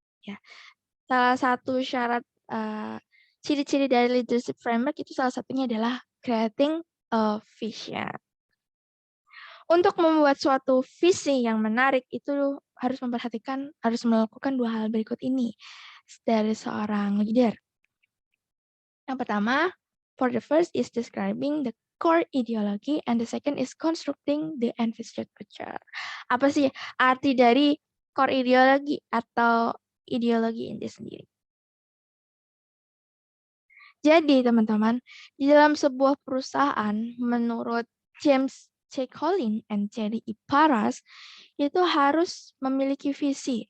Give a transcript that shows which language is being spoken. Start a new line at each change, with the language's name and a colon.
Indonesian: Ya, salah satu syarat ciri-ciri dari leadership framework itu salah satunya adalah creating a vision. Untuk membuat suatu visi yang menarik itu harus melakukan dua hal berikut ini dari seorang leader. Yang pertama,
English: for the first is describing the core ideology and the second is constructing the envisaged future.
Indonesian: Apa sih arti dari core ideology atau ideologi ini sendiri? Jadi teman-teman, di dalam sebuah perusahaan menurut James C. Collins and Jerry E. Paras itu harus memiliki visi.